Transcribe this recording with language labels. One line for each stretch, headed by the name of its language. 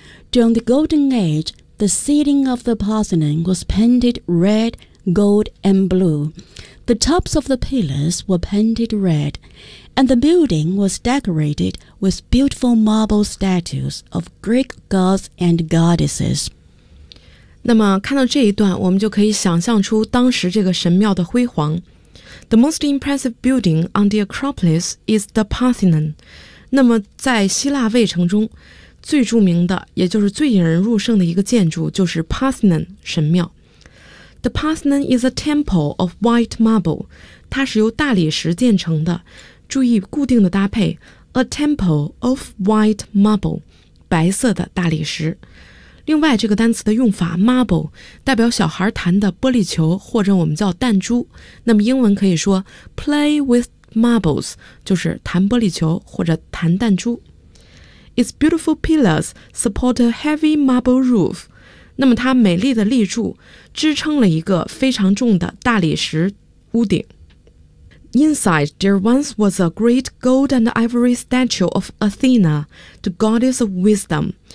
English: During the Golden Age, the ceiling of the Parthenon was painted red, gold, and blue. The tops of the pillars were painted red. And the building was decorated with beautiful marble statues of Greek gods and goddesses.
Chinese: 那么看到这一段，我们就可以想象出当时这个神庙的辉煌。
English: The most impressive building on the Acropolis is the Parthenon.
Chinese: 那么在希腊卫城中，最著名的，也就是最引人入胜的一个建筑，就是 Parthenon 神庙。
English: The Parthenon is a temple of white marble.
Chinese: 它是由大理石建成的。注意固定的搭配
English: A temple of white marble
Chinese: 白色的大理石。另外这个单词的用法 Marble 代表小孩弹的玻璃球或者我们叫弹珠，那么英文可以说
English: Play with marbles
Chinese: 就是弹玻璃球或者弹弹珠。
English: Its beautiful pillars support a heavy marble roof.
Chinese: 那么它美丽的立柱支撑了一个非常重的大理石屋顶。
English: Inside, there once was a great gold and ivory statue of Athena, the goddess of wisdom.